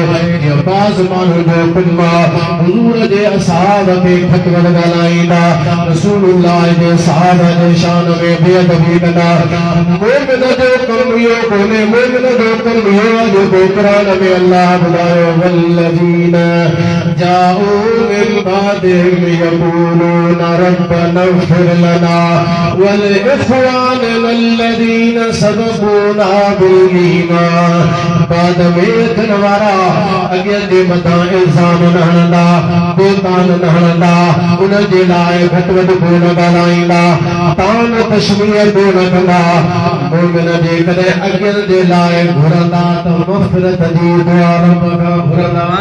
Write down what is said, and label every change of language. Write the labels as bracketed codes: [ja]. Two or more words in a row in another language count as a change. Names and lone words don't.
[sd] जीअं बाज़ माण्हू जो कमु आहे हुज़ूर जे असहाब खे खतवत ॻाल्हाईंदा, रसूलुल्लाह जे सहाब जे शान में बेअदबी कंदा। मोमिन जो कमु इहो कोन्हे, मोमिन जो कमु इहो आहे जेको क़ुरान में अल्लाह ॿुधायो [ar] والذين جاءوا من بعدهم يقولون ربنا اغفر لنا ولإخواننا الذين سبقونا بالإيمان. [sd] बाद में थियण वारा अॻियनि जे मथां इल्ज़ाम न हणंदा, बुहतान न हणंदा, उन जे लाइ घटि वधि कोन ॻाल्हाईंदा, तान तशमीह कोन कंदा। मोमिन जेकॾहिं अॻियनि जे लाइ घुरंदा त मग़फ़िरत जी दुआ रब खां घुरंदा।